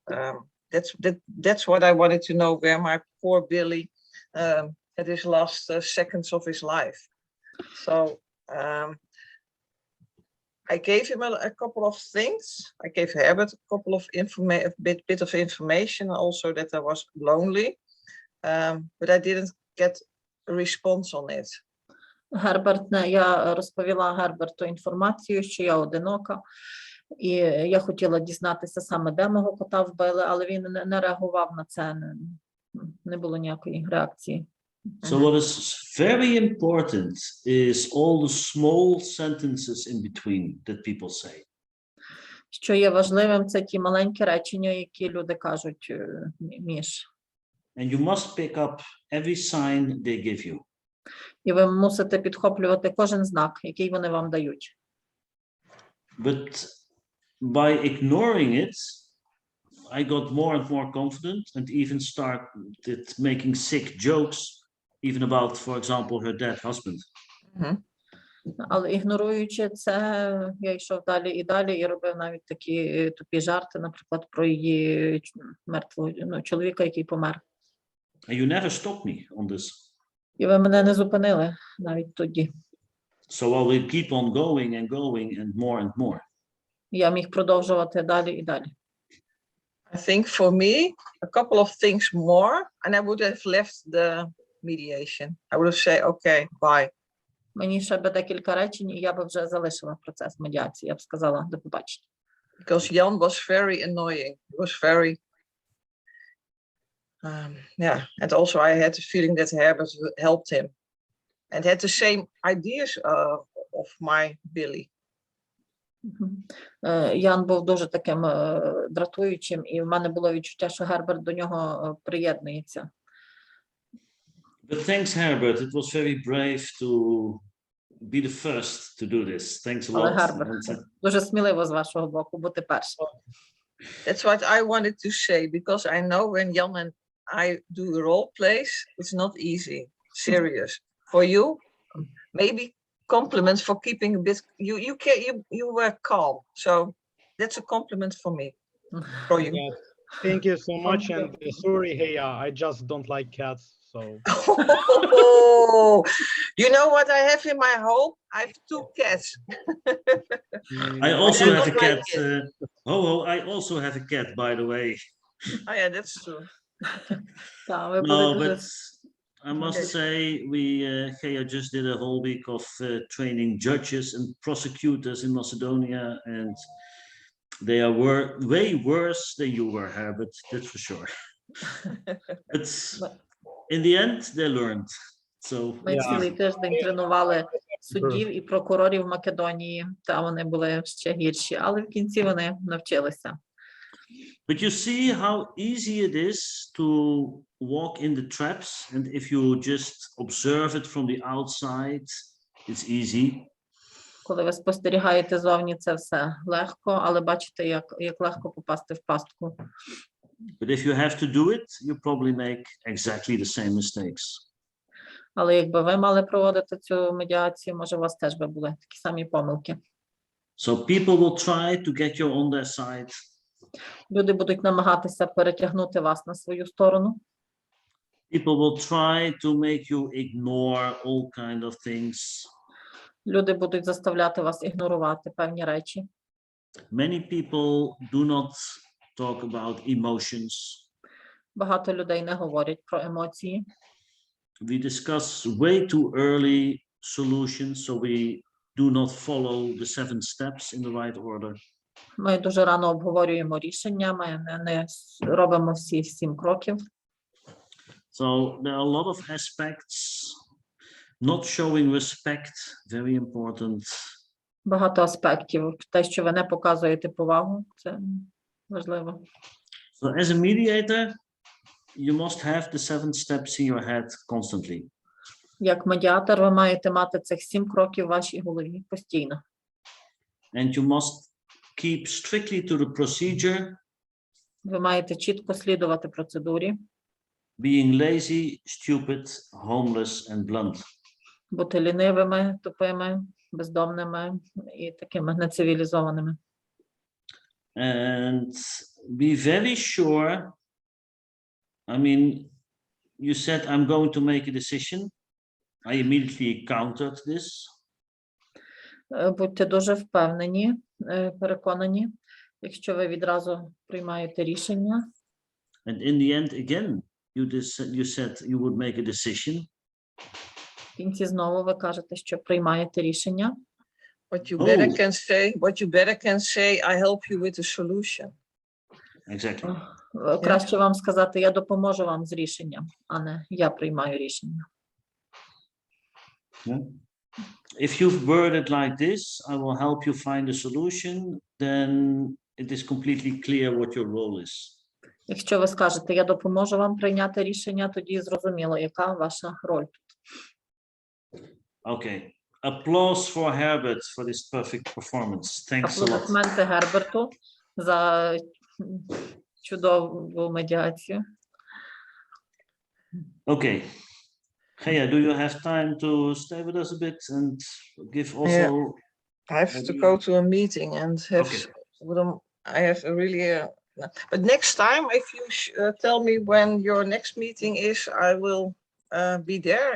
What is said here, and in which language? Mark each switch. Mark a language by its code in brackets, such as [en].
[en] That's what I wanted to know, where my poor Billy had his last seconds of his life. So I gave him a couple of things. I gave Herbert a couple of bit of information, also that I was lonely, but I didn't get a response on it. [uk] Я розповіла Герберту інформацію, що я одинока, і я хотіла дізнатися саме, де мого кота вбили, але він не реагував на це, не було ніякої реакції. [en] So what is very important is all the small sentences in between that people say. [uk] Що є важливим, це ті маленькі речення, які люди кажуть між. [en] And you must pick up every sign they give you. [uk] І ви мусите підхоплювати кожен знак, який вони вам дають. [en] But by ignoring it, I got more and more confident and even started making sick jokes, even about, for example, her dead husband. [uk] Але ігноруючи це, я йшов далі і далі і робив навіть такі тупі жарти, наприклад, про її мертвого чоловіка, який помер. [en] And you never stopped me on this. [uk] І ви мене не зупинили навіть тоді. [en] So I will keep on going and more. [uk] Я міг продовжувати далі і далі. [en] I think for me, a couple of things more, and I would have left the mediation. I would have said, okay, bye. [uk] Мені ще би декілька речень, і я би вже залишила процес медіації. Я б сказала, до побачення. [en] Because Jan was very annoying. He was very, and also I had the feeling that Herbert helped him and had the same ideas of my Billy. [uk] Ян був дуже таким дратуючим, і в мене було відчуття, що Герберт до нього приєднується. [en] But thanks, Herbert. It was very brave to be the first to do this. Thanks a lot. [uk] Але Герберт, дуже сміливо з вашого боку бути першим. [en] That's what I wanted to say, because I know when Jan and I do role plays, it's not easy. Serious. For you, maybe compliments for keeping a bit. You were calm, so that's a compliment for me. For you. Yeah, thank you so much. And sorry, hey, I just don't like cats. So. Oh, you know what I have in my home? I have 2 cats. I also have a cat. I also have a cat, by the way. Oh yeah, that's true. No, but I must say, Gea just did a whole week of training judges and prosecutors in Macedonia, and they are way worse than you were, Herbert, that's for sure. But in the end, they learned. So, [uk] ми цілий тиждень тренували суддів і прокурорів в Македонії, та вони були ще гірші, але в кінці вони навчилися. [en] But you see how easy it is to walk in the traps, and if you just observe it from the outside, it's easy. [uk] Коли ви спостерігаєте зовні, це все легко, але бачите, як легко попасти в пастку. [en] But if you have to do it, you probably make exactly the same mistakes. [uk] Але якби ви мали проводити цю медіацію, може у вас теж би були такі самі помилки. [en] So people will try to get you on their side. [uk] Люди будуть намагатися перетягнути вас на свою сторону. [en] People will try to make you ignore all kind of things. [uk] Люди будуть заставляти вас ігнорувати певні речі. [en] Many people do not talk about emotions. [uk] Багато людей не говорять про емоції. [en] We discuss way too early solutions, so we do not follow the 7 steps in the right order. [uk] Ми дуже рано обговорюємо рішення, ми не робимо всі 7 кроків. [en] So there are a lot of aspects. Not showing respect, very important. [uk] Багато аспектів. Те, що ви не показуєте повагу, це важливо. [en] So as a mediator, you must have the 7 steps in your head constantly. [uk] Як медіатор, ви маєте мати цих 7 кроків в вашій голові постійно. [en] And you must keep strictly to the procedure, [uk] Ви маєте чітко слідувати процедурі, [en] being lazy, stupid, homeless, and blunt. [uk] бути лінивими, тупими, бездомними і такими нецивілізованими. [en] And be very sure. I mean, you said, I'm going to make a decision. I immediately countered this. [uk] Будьте дуже впевнені, переконані, якщо ви відразу приймаєте рішення. [en] And in the end, again, you said you would make a decision. [uk] В кінці знову ви кажете, що приймаєте рішення. [en] What you better can say, I help you with the solution. Exactly. [uk] Краще вам сказати, я допоможу вам з рішенням, а не я приймаю рішення. [en] Yeah. If you've worded like this, I will help you find a solution, then it is completely clear what your role is. [uk] Якщо ви скажете, я допоможу вам прийняти рішення, тоді зрозуміло, яка ваша роль тут. [en] Okay. Applause for Herbert for this perfect performance. Thanks a lot. [uk] Аплодисменти Герберту за чудову медіацію. [en] Okay. Gea, do you have time to stay with us a bit and give also? Yeah. I have to go to a meeting and have. I have a really. But next time, if you tell me when your next meeting is, I will be there.